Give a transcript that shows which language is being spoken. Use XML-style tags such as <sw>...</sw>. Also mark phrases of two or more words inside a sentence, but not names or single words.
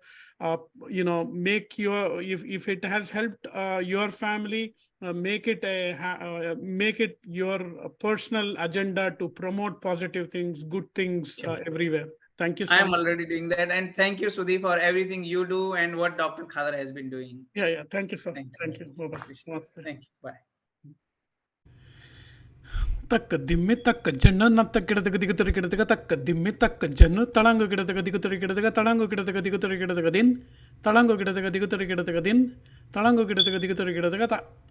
<en>Make if it has helped your family, make it your personal agenda to promote positive things, good things everywhere. Thank you so I much. am already doing that. And thank you, Sudhi, for everything you do and what Dr. Khadar has been doing. Yeah. Thank you, sir. Thank you. Bye-bye. Thank you. Bye. ತಕ್ಕ ದಿಮ್ಮಿ ತಕ್ಕ ಜನ್ನು ನತ್ತ ಗಿಡದಗ ದಿಗುತ್ತರಿ ಗಿಡದಗ ತಕ್ಕ ದಿಮ್ಮಿ ತಕ್ಕ ಜನ್ನು ತಳಂಗು ಗಿಡದಗ ದಿಗುತ್ತರಿ ಗಿಡದಗ ತಳಂಗು ಗಿಡದಗ ದಿಗುತ್ತರಿ ಗಿಡದಗ ದಿನ್ ತಳಂಗು ಗಿಡದಗ ದಿಗುತ್ತರಿ ಗಿಡದಗ ದಿನ್ ತಳಂಗು ಗಿಡದಗ ದಿಗುತ್ತರಿ ಗಿಡದಗ ತ</en>